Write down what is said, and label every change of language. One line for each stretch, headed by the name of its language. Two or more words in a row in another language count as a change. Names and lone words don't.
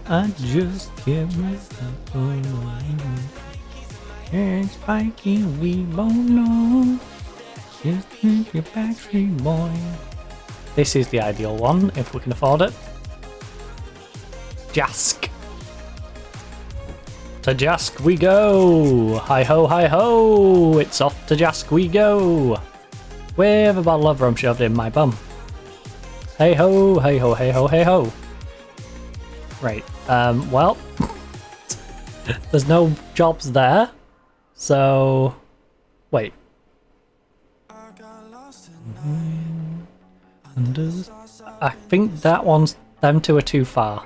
English: I just can't and Spikey, we both know. Just think your Backstreet boy. This is the ideal one if we can afford it. Jask. To Jask we go. Hi ho, hi ho. It's off to Jask we go. With a bottle of rum shoved in my bum. Hey ho, hey ho, hey ho, hey ho. Right, well, there's no jobs there, so, wait. I think that one's, them two are too far.